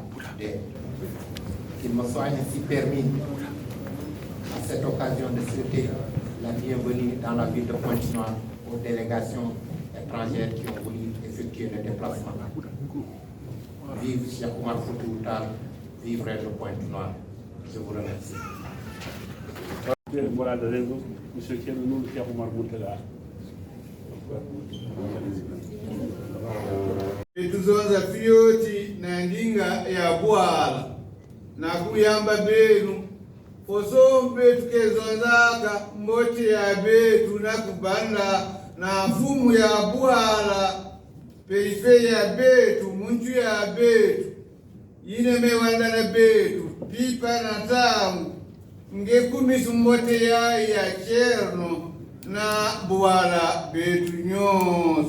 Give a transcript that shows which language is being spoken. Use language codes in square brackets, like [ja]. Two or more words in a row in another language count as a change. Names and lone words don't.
[fr] Qu'il me soit ainsi permis à cette occasion de souhaiter la bienvenue dans la ville de Pointe-Noire aux délégations étrangères qui ont voulu effectuer le déplacement. Vive Cheikh Oumar Foutiyou Tall, vive Reine de Pointe-Noire. Je vous remercie. Voilà le réseau, M. Thierno Nourou Cheikh Oumar Moutala. [ktu] Etuzonza fioti na ndinga ya bwala na kuyamba benu osombe tukezonzaka mboti ya betu na kubanda na fumu ya bwala perife ya betu muntu ya betu yine mewanda na betu pipa na tangu ngekumisu mbote ya cherno na bwala betu nyonso.